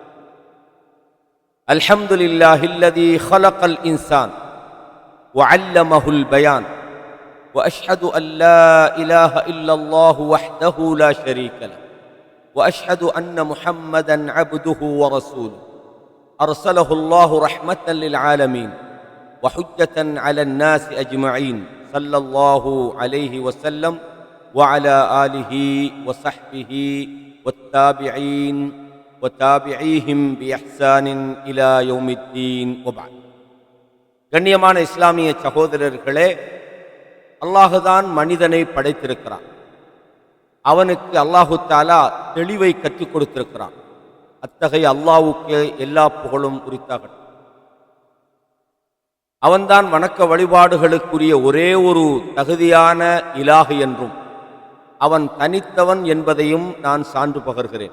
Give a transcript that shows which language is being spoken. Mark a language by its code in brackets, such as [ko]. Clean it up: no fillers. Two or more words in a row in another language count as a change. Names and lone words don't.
[ar] الحمد لله الذي خلق الإنسان و علمه البيان و أشهد أن لا إله إلا الله وحده لا شريك له و أشهد أن محمدا عبده و رسوله أرسله الله رحمة للعالمين وحجة على الناس أجمعين صلى الله عليه وسلم وعلى آله وصحبه والتابعين وتابعيهم بإحسان إلى يوم الدين وبعد. [ta] கண்ணியமான இஸ்லாமிய சகோதரர்களே, அல்லாஹுதான் மனிதனை படைத்திருக்கிறான். அவனுக்கு [ar] الله تعالى [ta] தெளிவை கற்றுக் கொடுத்திருக்கிறான். அத்தகைய அல்லாஹ்வுக்கு எல்லா புகழும் உரித்தாகட்டும். அவன்தான் வணக்க வழிபாடுகளுக்குரிய ஒரே ஒரு தகுதியான இலாஹ் என்றும் அவன் தனித்தவன் என்பதையும் நான் சான்று பகர்கிறேன்.